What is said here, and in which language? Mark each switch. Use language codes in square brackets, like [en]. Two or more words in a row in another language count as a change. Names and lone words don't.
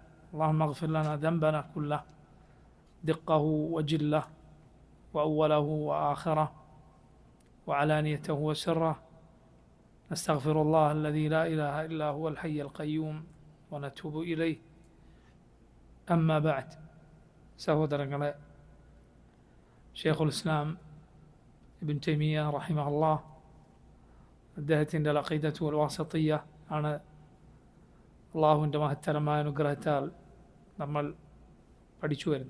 [ar] اللهم اغفر لنا ذنبنا كله، دقه وجله وأوله وآخره وعلانيته وسره. نستغفر الله الذي لا إله إلا هو الحي القيوم ونتوب إليه. أما بعد, [ml] സഹോദരങ്ങളെ, ഷെയ്ഖുൽ ഇസ്ലാം ഇബ്നു തൈമിയ്യ റഹിമഹുല്ലാഹ് അദ്ദേഹത്തിൻ്റെ അഖീദത്തു വൽ വാസിത്തിയ്യ ആണ് അള്ളാഹുവിൻ്റെ മഹത്തരമായ അനുഗ്രഹത്താൽ നമ്മൾ പഠിച്ചു വരുന്നത്.